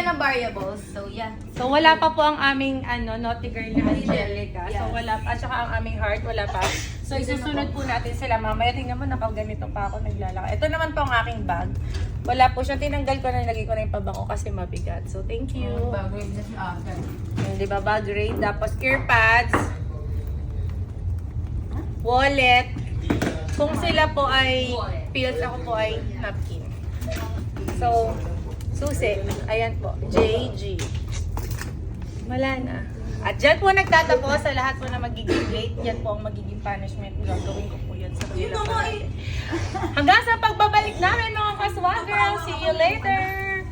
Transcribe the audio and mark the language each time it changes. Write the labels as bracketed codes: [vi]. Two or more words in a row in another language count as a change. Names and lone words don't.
[tl] yun ng variables. [en] So, yeah. [tl] So, wala pa po ang aming naughty girl na Angelica. So, Yes. wala pa. At saka ang aming heart, wala pa. So, isusunod po natin sila. Mamaya, tingnan mo, nakaganito pa ako naglalakad. Ito naman po ang aking bag. Wala po siya. Tinanggal ko na, nilagay ko na yung pabango kasi mabigat. [en] So, thank you. [tl] Bago yun sa akin. Yung, di ba, bag rate. Tapos, earpads. Wallet. Kung sila po ay pills, ako po ay napkin. So, susi. Ayan po. JG. Wala na. At dyan po nagtatapos sa lahat po na magiging late. Yan po ang magiging punishment. Gagawin ko po yan sa kanila. Hanggang sa pagbabalik namin mga kaswaggirl. [en] See you later!